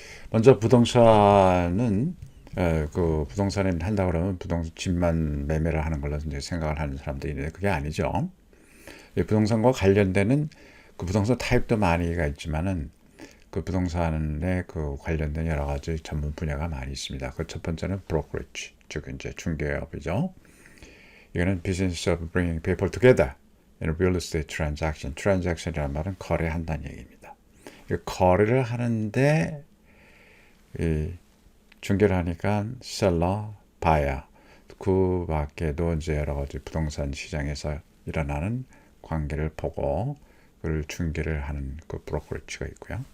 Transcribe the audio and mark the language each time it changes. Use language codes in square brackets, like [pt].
[ko] 먼저 부동산은 부동산에 한다고 그러면 집만 매매를 하는 걸로 이제 생각을 하는 사람들이 있는데, 그게 아니죠. 부동산과 관련되는 부동산 타입도 많이가 있지만은 부동산에 관련된 여러 가지 전문 분야가 많이 있습니다. 첫 번째는 브로커리지, 즉 이제 중개업이죠. 이거는 [en] business of bringing people together in a real estate transaction. [ko] transaction이라는 말은 거래한다는 얘기입니다. 거래를 하는데 중개를 하니까 셀러, 바이어, 그 밖에도 이제 여러 가지 부동산 시장에서 일어나는 관계를 보고 그걸 중개를 하는 브로커리지가 있고요.